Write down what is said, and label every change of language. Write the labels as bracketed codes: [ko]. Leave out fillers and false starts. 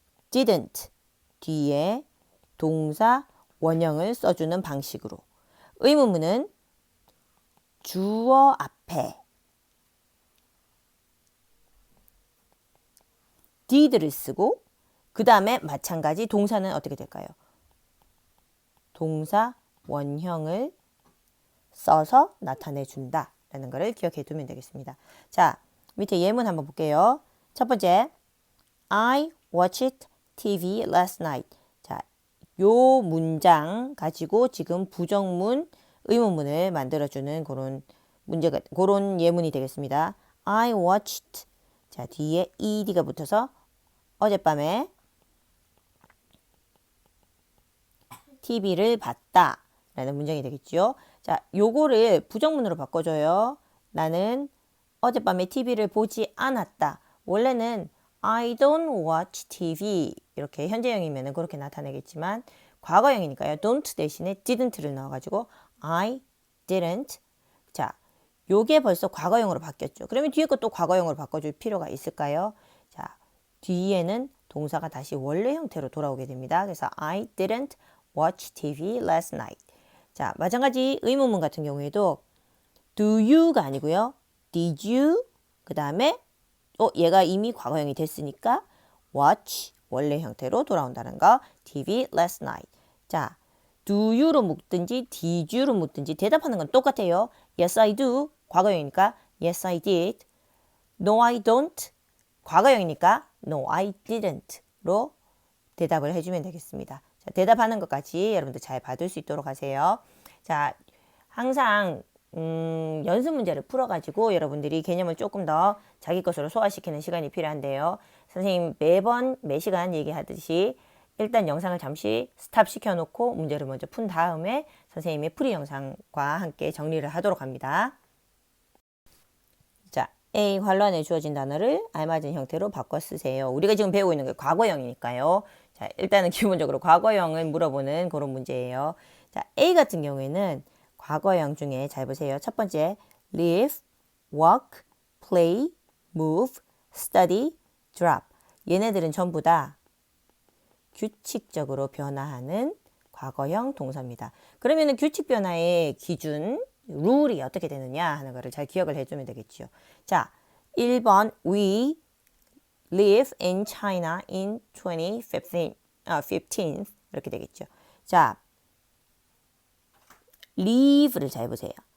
[ko] didn't 뒤에 동사 원형을 써주는 방식으로 의문문은 주어 앞에 did를 쓰고 그 다음에 마찬가지 동사는 어떻게 될까요? 동사 원형을 써서 나타내준다 라는 것을 기억해 두면 되겠습니다. 자, 밑에 예문 한번 볼게요. 첫 번째, [en] I watched TV last night. [ko] 자, 요 문장 가지고 지금 부정문, 의문문을 만들어주는 그런 예문이 되겠습니다. [en] I watched. [ko] 자, 뒤에 ed가 붙어서 어젯밤에 TV를 봤다 라는 문장이 되겠죠. 자, 요거를 부정문으로 바꿔줘요. 나는 어젯밤에 TV를 보지 않았다. 원래는 [en] I don't watch TV [ko] 이렇게 현재형이면 그렇게 나타내겠지만 과거형이니까요. don't 대신에 didn't를 넣어가지고 [en] I didn't. [ko] 자, 요게 벌써 과거형으로 바뀌었죠. 그러면 뒤에 것도 과거형으로 바꿔줄 필요가 있을까요? 자, 뒤에는 동사가 다시 원래 형태로 돌아오게 됩니다. 그래서 [en] I didn't watch TV last night. [ko] 자, 마찬가지 의문문 같은 경우에도 [en] do you [ko] 가 아니고요. [en] did you [ko] 그 다음에 얘가 이미 과거형이 됐으니까 watch 원래 형태로 돌아온다는 거. [en] TV last night. [ko] 자, do you로 묻든지 did you로 묻든지 대답하는 건 똑같아요. [en] Yes, I do. [ko] 과거형이니까 [en] Yes, I did. No, I don't. [ko] 과거형이니까 [en] No, I didn't. [ko] 로 대답을 해주면 되겠습니다. 자, 대답하는 것까지 여러분들 잘 받을 수 있도록 하세요. 자, 항상 연습 문제를 풀어가지고 여러분들이 개념을 조금 더 자기 것으로 소화시키는 시간이 필요한데요. 선생님 매 시간 얘기하듯이 일단 영상을 잠시 스탑 시켜놓고 문제를 먼저 푼 다음에 선생님의 풀이 영상과 함께 정리를 하도록 합니다. 자, A 관란에 주어진 단어를 알맞은 형태로 바꿔 쓰세요. 우리가 지금 배우고 있는 게 과거형이니까요. 자, 일단은 기본적으로 과거형을 물어보는 그런 문제예요. 자, A 같은 경우에는 과거형 중에 잘 보세요. 첫 번째, [en] live, walk, play, move, study, drop. [ko] 얘네들은 전부 다 규칙적으로 변화하는 과거형 동사입니다. 그러면 규칙 변화의 기준, 룰이 어떻게 되느냐 하는 거를 잘 기억을 해주면 되겠죠. 자, 1번 [en] We live in China in 2015 [ko] 이렇게 되겠죠. 자, live를 잘 보세요.